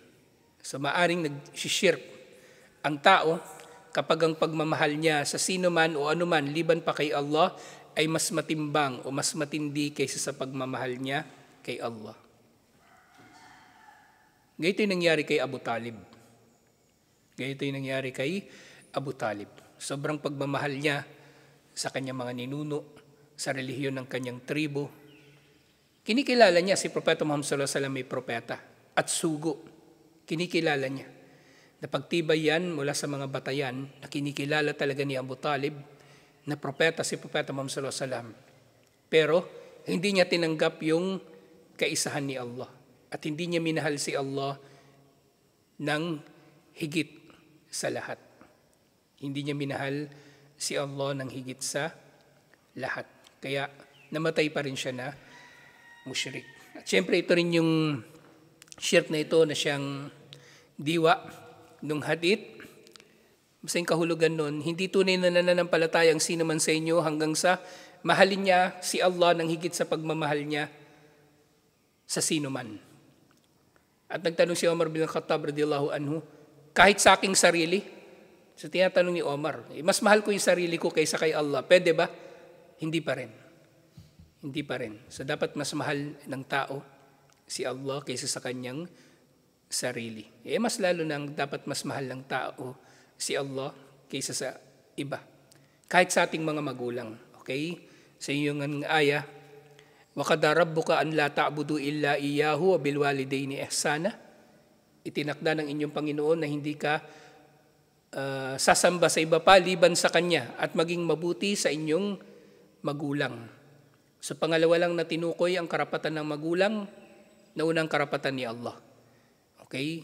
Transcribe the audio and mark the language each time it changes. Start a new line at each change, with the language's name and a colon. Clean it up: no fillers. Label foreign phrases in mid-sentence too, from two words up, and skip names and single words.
Filipino: So maaaring nag-shirk ang tao kapag ang pagmamahal niya sa sino man o anuman liban pa kay Allah ay mas matimbang o mas matindi kaysa sa pagmamahal niya kay Allah. Ganito yung nangyari kay Abu Talib. Ganito yung nangyari kay Abu Talib. Sobrang pagmamahal niya sa kanyang mga ninuno, sa relihiyon ng kanyang tribo. Kinikilala niya si Propeta Muhammad
Arabic: صلى الله عليه وسلم
Filipino: may propeta at sugo. Kinikilala niya. Napagtibay yan mula sa mga batayan na kinikilala talaga ni Abu Talib na propeta si Propeta Muhammad
Arabic: صلى الله عليه وسلم.
Filipino: Pero hindi niya tinanggap yung kaisahan ni Allah at hindi niya minahal si Allah ng higit sa lahat. Hindi niya minahal si Allah ng higit sa lahat. Kaya namatay pa rin siya na musyrik. At syempre ito rin yung shirk na ito na siyang diwa nung hadith. Basta yung kahulugan nun, hindi tunay na nananampalataya ang sino man sa inyo hanggang sa mahalin niya si Allah ng higit sa pagmamahal niya sa sino man. At nagtanong si Omar bin Khattab
Arabic: رضي الله عنه,
Filipino: kahit sa aking sarili, so tinatanong ni Omar, mas mahal ko yung sarili ko kaysa kay Allah, pwede ba? Hindi pa rin. Hindi pa rin. So dapat mas mahal ng tao si Allah kaysa sa kanyang sarili. Mas lalo nang dapat mas mahal ng tao si Allah kaysa sa iba. Kahit sa ating mga magulang. Okay? Sa iyong aya,
Arabic: وَقَدَ رَبُّكَ أَنْ لَا تَعْبُدُوا إِلَّا إِيَّاهُ وَبِالْوَالِدَيْنِ إِحْسَانًا.
Filipino: Itinakda ng inyong Panginoon na hindi ka sasamba sa iba pa liban sa Kanya at maging mabuti sa inyong magulang. So pangalawa lang na tinukoy ang karapatan ng magulang na unang karapatan ni Allah. Okay?